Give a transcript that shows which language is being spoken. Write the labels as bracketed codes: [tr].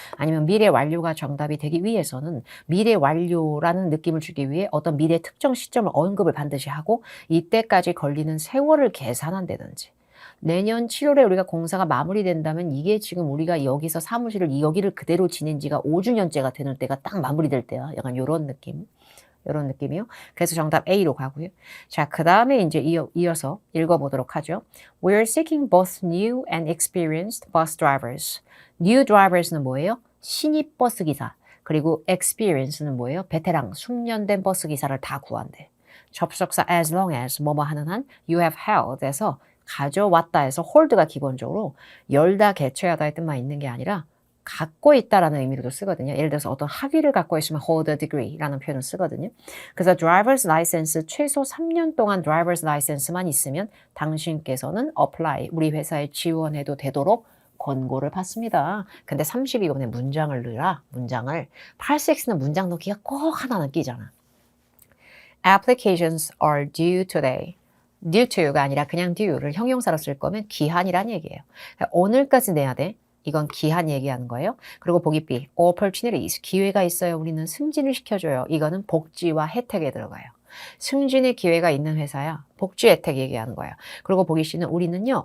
[ko] 아니면 미래 완료가 정답이 되기 위해서는 미래 완료라는 느낌을 주기 위해 어떤 미래 특정 시점을 언급을 반드시 하고 이때까지 걸리는 세월을 계산한다든지 내년 7월에 우리가 공사가 마무리된다면 이게 지금 우리가 여기서 사무실을 여기를 그대로 지낸 지가 5주년째가 되는 때가 딱 마무리될 때야. 약간 요런 느낌. 요런 느낌이요. 그래서 정답 A로 가고요. 자, 그 다음에 이제 이어서 읽어보도록 하죠. [en] We're seeking both new and experienced bus drivers. [ko] New drivers는 뭐예요? 신입 버스 기사. 그리고 experience는 뭐예요? 베테랑, 숙련된 버스 기사를 다 구한대. 접속사 as long as 뭐뭐 하는 한 [en] you have held [ko] 에서 가져왔다 해서 hold가 기본적으로 열다 개최하다의 뜻만 있는 게 아니라 갖고 있다라는 의미로도 쓰거든요. 예를 들어서 어떤 학위를 갖고 있으면 [en] hold a degree [ko] 라는 표현을 쓰거든요. 그래서 driver's license 최소 3년 동안 driver's license만 있으면 당신께서는 apply 우리 회사에 지원해도 되도록 권고를 받습니다. 근데 32번에 문장을 넣으라. 문장을. 86는 문장 넣기가 꼭 하나는 끼잖아. [en] Applications are due today. [ko] due to가 아니라 그냥 due를 형용사로 쓸 거면 기한이란 얘기예요. 그러니까 오늘까지 내야 돼. 이건 기한 얘기하는 거예요. 그리고 보기 B, opportunities, 기회가 있어요. 우리는 승진을 시켜줘요. 이거는 복지와 혜택에 들어가요. 승진의 기회가 있는 회사야. 복지 혜택 얘기하는 거예요. 그리고 보기 C는 우리는요.